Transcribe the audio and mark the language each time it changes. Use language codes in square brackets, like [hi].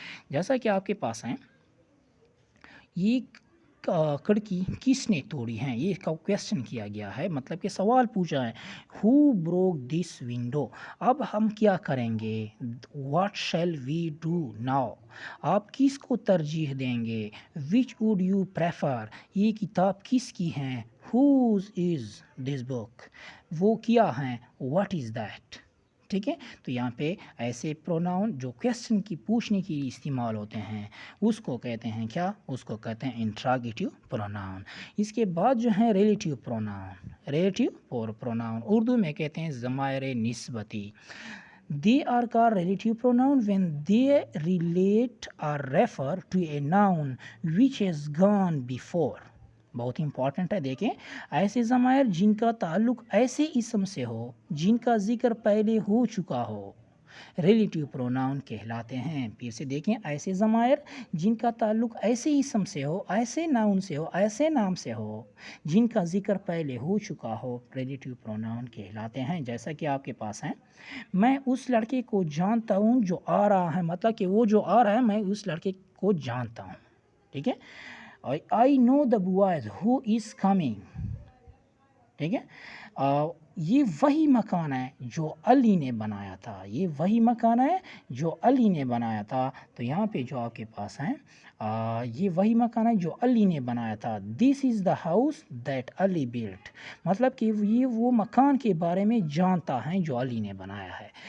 [ur] جیسا کہ آپ کے پاس ہیں یہ کھڑکی کس نے توڑی ہیں، یہ کویسچن کیا گیا ہے، مطلب کہ سوال پوچھا ہے. [en] Who broke this window. [ur] اب ہم کیا کریں گے؟ [en] What shall we do now. [ur] آپ کس کو ترجیح دیں گے؟ [en] Which would you prefer. [ur] یہ کتاب کس کی ہیں؟ [en] Whose is this book. [ur] وہ کیا ہیں؟ [en] What is that. [ur] ٹھیک ہے. تو یہاں پہ ایسے پروناؤن جو کویسچن کی پوچھنے کے لیے استعمال ہوتے ہیں اس کو کہتے ہیں کیا؟ اس کو کہتے ہیں انٹراگیٹیو پروناؤن. اس کے بعد جو ہیں relative pronoun. Relative pronoun Urdu میں کہتے ہیں ضمائر نسبتی. [en] They are called relative pronoun when they relate or refer to a noun which has gone before. [ur] بہت امپورٹنٹ ہے. دیکھیں ایسے ضمائر جن کا تعلق ایسے اسم سے ہو جن کا ذکر پہلے ہو چکا ہو ریلیٹیو پروناؤن کہلاتے ہیں. پھر سے دیکھیں ایسے ضمائر جن کا تعلق ایسے اسم سے ہو، ایسے ناؤن سے ہو، ایسے نام سے ہو جن کا ذکر پہلے ہو چکا ہو ریلیٹیو پروناؤن کہلاتے ہیں. جیسا کہ آپ کے پاس ہیں میں اس لڑکے کو جانتا ہوں جو آ رہا ہے، مطلب کہ وہ جو آ رہا ہے میں اس لڑکے کو جانتا ہوں. ٹھیک ہے. [en] I know the boys who is coming. [ur] ٹھیک ہے. یہ وہی مکان ہے جو علی نے بنایا تھا. یہ وہی مکان ہے جو علی نے بنایا تھا. تو یہاں پہ جو آپ کے پاس ہیں یہ وہی مکان ہے جو علی نے بنایا تھا. [en] This is the house that Ali built. [ur] مطلب کہ یہ وہ مکان کے بارے میں جانتا ہے جو علی نے بنایا ہے.